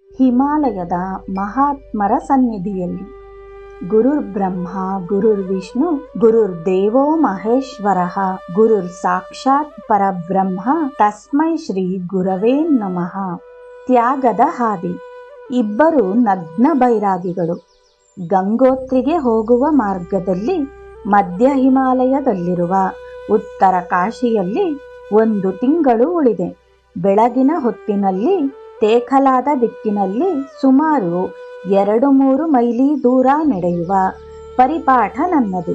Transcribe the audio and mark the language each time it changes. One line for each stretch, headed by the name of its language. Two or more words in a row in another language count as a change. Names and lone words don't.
Kannada: ಹಿಮಾಲಯದ ಮಹಾತ್ಮರ ಸನ್ನಿಧಿಯಲ್ಲಿ.
Sanskrit: ಗುರುರ್ ಬ್ರಹ್ಮ ಗುರುರ್ ವಿಷ್ಣು ಗುರುರ್ ದೇವೋ ಮಹೇಶ್ವರಃ ಗುರುರ್ ಸಾಕ್ಷಾತ್ ಪರಬ್ರಹ್ಮ ತಸ್ಮೈ ಶ್ರೀ ಗುರವೇ ನಮಃ.
Kannada: ತ್ಯಾಗದ ಹಾದಿ. ಇಬ್ಬರು ನಗ್ನ ಬೈರಾಗಿಗಳು. ಗಂಗೋತ್ರಿಗೆ ಹೋಗುವ ಮಾರ್ಗದಲ್ಲಿ ಮಧ್ಯ ಹಿಮಾಲಯದಲ್ಲಿರುವ ಉತ್ತರ ಕಾಶಿಯಲ್ಲಿ 1 ತಿಂಗಳು ಉಳಿದೆ. ಬೆಳಗಿನ ಹೊತ್ತಿನಲ್ಲಿ ತೇಖಲಾದ ದಿಕ್ಕಿನಲ್ಲಿ ಸುಮಾರು 2-3 ಮೈಲಿ ದೂರ ನಡೆಯುವ ಪರಿಪಾಠ ನನ್ನದು.